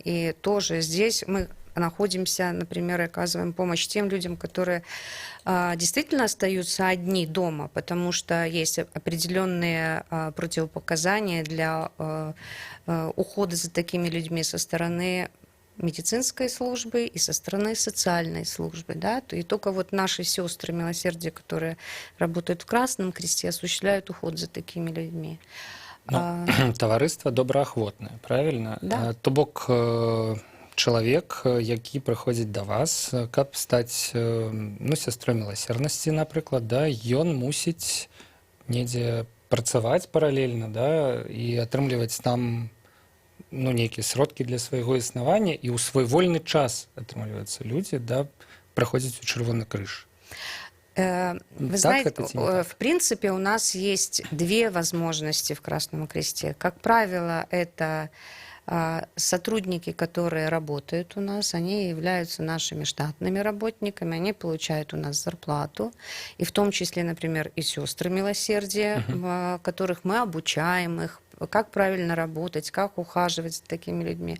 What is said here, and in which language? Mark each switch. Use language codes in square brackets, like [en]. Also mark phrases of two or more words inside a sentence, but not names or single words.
[ru] И тоже здесь мы находимся, например, и оказываем помощь тем людям, которые действительно остаются одни дома, потому что есть определенные противопоказания для ухода за такими людьми со стороны медицинской службы и со стороны социальной службы. Да? И только вот наши сестры милосердия, которые работают в Красном Кресте, осуществляют уход за такими людьми. [be] Таварыства добраахвотнае, правильно? [ru] Да. [be] То бок чалавек, які прыходзіць да вас, каб стаць ну, сястрой міласернасці, напрыклад, да, ён мусіць недзе працаваць паралельна, да, і атрымліваць там ну, нейкія сродкі для свайго існавання, і ў свой вольны час, атрымліваюцца людзі, да, праходзяць у Чырвоны крыж. [ru] Вы знаете, в принципе, у нас есть две возможности в Красном Кресте. Как правило, это сотрудники, которые работают у нас, они являются нашими штатными работниками, они получают у нас зарплату, и в том числе, например, и сестры милосердия, которых мы обучаем их, как правильно работать, как ухаживать за такими людьми.